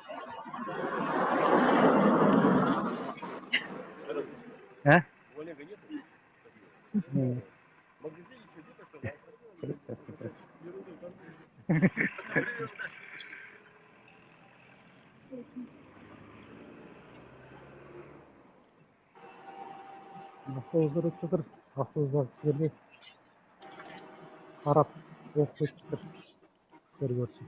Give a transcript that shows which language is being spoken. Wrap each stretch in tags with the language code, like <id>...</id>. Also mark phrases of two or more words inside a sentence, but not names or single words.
<ru>А? У Олега нет? Ну, В магазине что, где-то что ли? Ерунду там.</ru> <kk>автобустар өтіп жатыр. Автобустағы кісілерге қарап оқып өтіп жатыр. Кісілер көрсін.</kk>